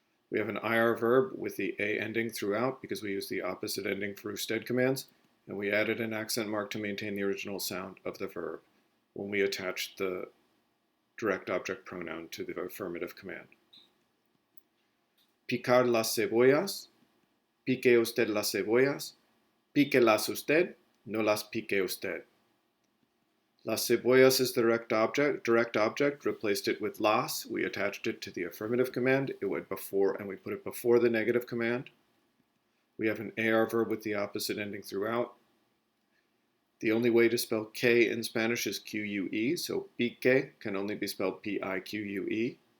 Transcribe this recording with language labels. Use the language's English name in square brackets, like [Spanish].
[English] We have an IR verb with the A ending throughout because we use the opposite ending for usted commands. And we added an accent mark to maintain the original sound of the verb when we attached the direct object pronoun to the affirmative command. [Spanish] Picar las cebollas. Pique usted las cebollas. Píquelas usted. No las pique usted. Las cebollas [English] is the direct object, replaced it with las. We attached it to the affirmative command. It went before, and we put it before the negative command. We have an AR verb with the opposite ending throughout. The only way to spell K in Spanish is QUE, so pique can only be spelled PIQUE.